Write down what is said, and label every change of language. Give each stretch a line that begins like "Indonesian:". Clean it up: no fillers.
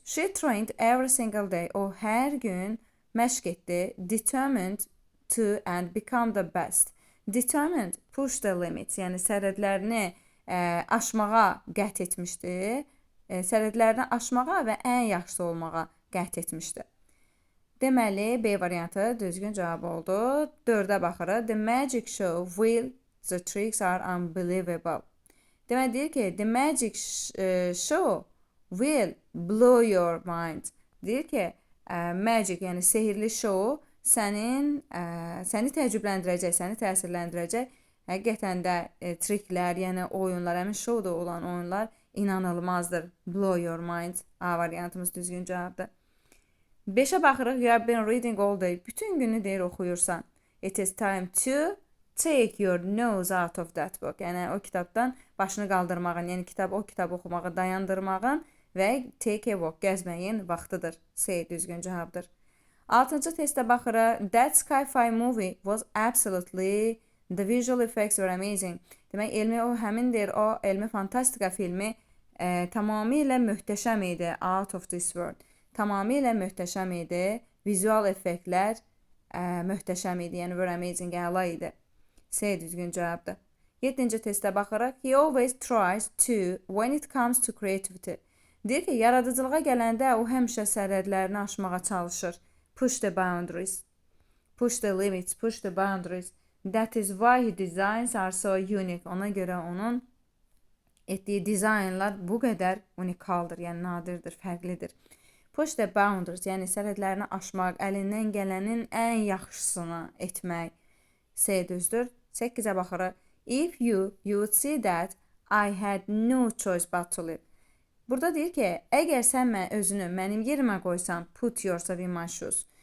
English: She trained every single day,
Azerbaijani: o hər gün məşq etdi,
English: determined to and become the best.
Azerbaijani: Determined,
English: push the limits,
Azerbaijani: yəni sərhədlərini aşmağa qət etmişdi. Sərhədlərini aşmağa və ən yaxşısı olmağa qət etmişdi. Deməli, B variantı düzgün cavab oldu. 4-ə baxırıq.
English: The magic show will, the tricks are unbelievable.
Azerbaijani: Deməli, deyir ki,
English: the magic show will blow your mind.
Azerbaijani: Deyir ki, magic, yəni sehirli show səni təəccübləndirəcək, səni təsirləndirəcək. Həqiqətən də triklər, yəni oyunlar, həmin şovda olan oyunlar inanılmazdır.
English: Blow your mind.
Azerbaijani: A variantımız düzgün cavabdır. 5-ə baxırıq.
English: You have been reading all day.
Azerbaijani: Bütün günü deyir oxuyursan.
English: It is time to take your nose out of that book.
Azerbaijani: Yəni o kitabdan başını qaldırmağın, yəni o kitabı oxumağı dayandırmağın və
English: take a walk,
Azerbaijani: gəzməyin vaxtıdır. C düzgün cavabdır. 6-cı testə baxırıq.
English: That sci-fi movie was absolutely, the visual effects were amazing.
Azerbaijani: Demək, o elmi fantastika filmi tamamilə möhtəşəm idi.
English: Out of this world.
Azerbaijani: Tamamilə möhtəşəm idi. Vizual effektlər möhtəşəm idi. Yəni,
English: were amazing,
Azerbaijani: əla idi. C düzgün cavabdır. 7-ci testə baxırıq.
English: He always tries to when it comes to creativity.
Azerbaijani: Deyir ki, yaradıcılığa gələndə o həmişə sərhədlərini aşmağa çalışır.
English: Push the boundaries. Push the limits. Push the boundaries. That is why his designs are so unique.
Azerbaijani: Ona görə onun etdiyi dizaynlar bu qədər unikaldır, yəni nadirdir, fərqlidir.
English: Push the boundaries,
Azerbaijani: yəni sərhədlərini aşmaq, əlindən gələnin ən yaxşısını etmək. C düzdür. 8-ə baxırıq.
English: If you would see that I had no choice but to live.
Azerbaijani: Burada deyir ki, əgər sən özünü mənim yerimə qoysan,
English: put yourself in my shoes.